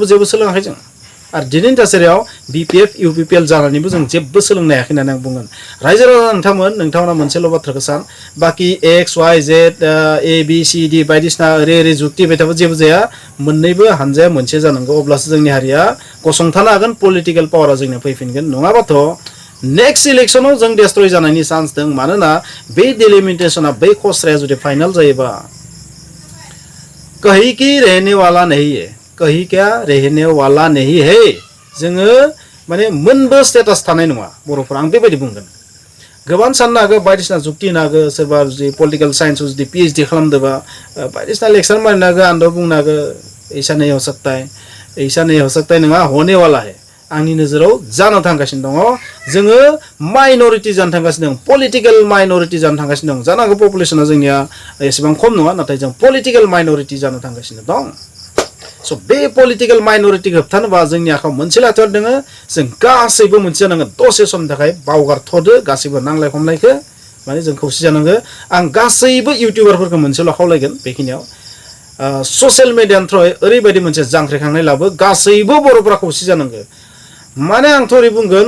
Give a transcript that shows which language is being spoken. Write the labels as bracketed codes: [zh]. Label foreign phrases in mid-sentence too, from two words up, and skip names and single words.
[brx] जेबो सोलोङाखै जों आरो दिनैनि थासारियाव BPF UPPL जानानैबो जों जेबो सोलोंनो हायाखै होननानै आं बुंगोन रायजो राजा नोंथांमोना मोनसेल' बाथ्राखौ सान बाखि X Y Z A B C D बायदिसिना ओरै जुक्ति बायथाबो जेबो जाया मोननैबो हानजाया मोनसे जानांगौ अब्लासो जोंनि हारिया गसंथानो हागोन पलिटिकेल पावारा जोंनिया फैफिनगोन नङाबाथ' नेक्स्ट इलेक्शनाव जों डेस्ट्रय जानायनि चान्स दं मानोना बे डेलिमिटेशना बै खसराया जुदि फाइनाल जायोबा [hi] कहीं की रहने वाला नहीं है कहीं क्या रहने वाला नहीं है [brx] जोङो माने मोनबो स्टेटास थानाय नङा बर'फोरा आं बेबायदि बुंगोन गोबां साननो हागौ बायदिसिना जुक्ति होनो हागौ सोरबा जुदि पलिटिकेल साइन्सआव जुदि PhD खालामदोंबा बायदिसिना लेक्चार मारिनो हागौ आंथ' बुंनो हागौ [hi] ऐसा नहीं हो सकता है [brx] नङा [hi] होने वाला है [brx] आंनि नोजोराव जानो थांगासिनो दङ जोङो माइनरिटि जानो थांगासिनो दं पलिटिकेल माइनरिटि जानो थांगासिनो दं जानो हागौ पपुलेसना जोंनिया एसेबां खम नङा नाथाय जों पलिटिकेल माइनरिटि जानो थांगासिनो दं स' बे पलिटिकेल माइनरिटि होबथानोबा जोंनि आखायाव मोनसे लाथार दङ जों गासैबो मोनसे जानांगोन दसे समनि थाखाय बावगारथ'दो गासैबो नांलाय खमलायखौ माने जों खौसे जानांगौ आं गासैबो इउटिउबारफोरखौ मोनसेल' खावलायगोन बेखिनियाव ससियेल मिडियानि थ्रुयै ओरैबायदि मोनसे जांख्रिखांनाय लाबो गासैबो बर'फोरा खौसे जानांगौ माने आंथ' ओरै बुंगोन